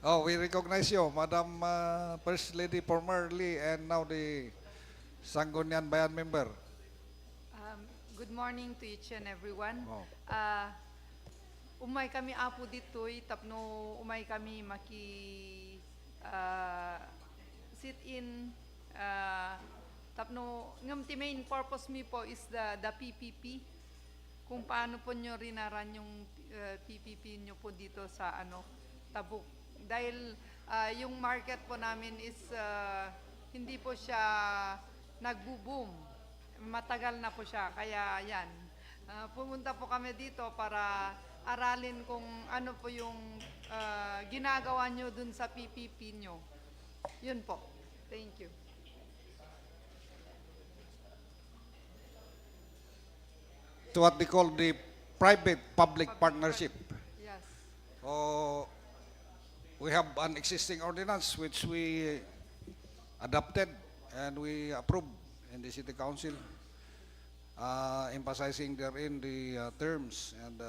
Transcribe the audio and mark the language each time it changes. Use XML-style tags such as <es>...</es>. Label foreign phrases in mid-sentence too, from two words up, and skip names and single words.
<en>Oh, we recognize you, Madam First Lady formerly and now the Sangguniang Bayan member. Good morning to each and everyone. Oh.</en> <ilo>Umay kami apo ditoy tapno umay kami maki</ilo> <en>sit in</en> <ilo>tapno ngam ti</ilo> <en>main purpose</en> <ilo>mi po</ilo> <en>is the PPP,</en> <tl>kung paano po nyo rinaran yung PPP nyo po dito sa Tabuk. Dahil yung market po namin is hindi po siya nagbo-boom. Matagal na po siya, kaya yan. Pumunta po kami dito para aralin kung ano po yung ginagawa nyo dun sa PPP nyo. Yun po.</tl> <en>Thank you. It's what they call the private-public partnership. Yes. So, we have an existing ordinance which we adopted and we approved in the City Council, emphasizing therein the terms and</en>